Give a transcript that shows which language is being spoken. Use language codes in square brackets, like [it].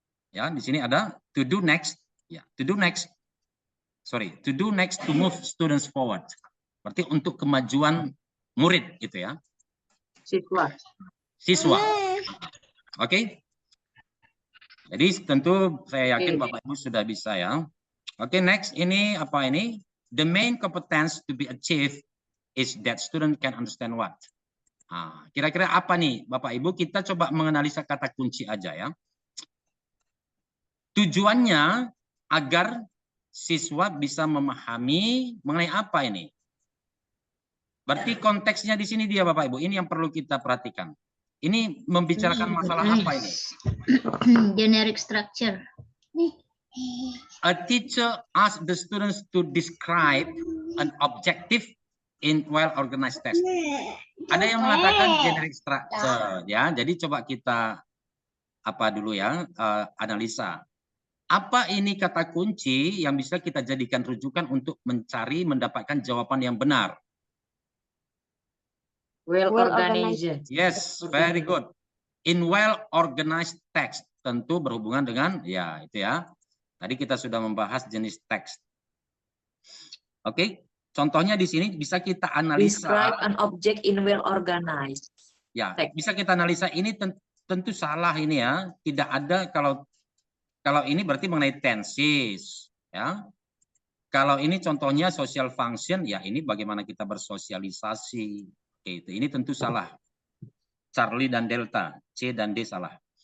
[id] Ya, di sini ada [en] to do next, ya, to do next to move students forward. [id] Berarti untuk kemajuan murid gitu ya. Siswa. Oke. Jadi tentu saya yakin Bapak Ibu sudah bisa ya. Oke, next ini apa ini? [en] The main competence to be achieved is that student can understand what. [id] Kira-kira apa nih Bapak Ibu? Kita coba menganalisa kata kunci aja ya. Tujuannya agar siswa bisa memahami mengenai apa ini. Berarti konteksnya di sini dia Bapak Ibu, ini yang perlu kita perhatikan. Ini membicarakan masalah apa ini? [en] Generic structure. A teacher asks the students to describe an objective in well-organized text. [id] Ada yang mengatakan generic structure, ya. Jadi coba kita apa dulu ya, analisa. Apa ini kata kunci yang bisa kita jadikan rujukan untuk mencari mendapatkan jawaban yang benar? [en] Well organized. Yes, very good. In well-organized text, [id] tentu berhubungan dengan, ya itu ya. Tadi kita sudah membahas jenis teks. Oke, contohnya di sini bisa kita analisa. [en] Describe an object in well organized. [id] Ya, Teks. bisa kita analisa. Ini tentu salah ini ya. Tidak ada kalau ini berarti mengenai tenses, ya. Kalau ini contohnya social function, ya ini bagaimana kita bersosialisasi. Oke, itu ini tentu salah. Charlie dan Delta, C dan D salah.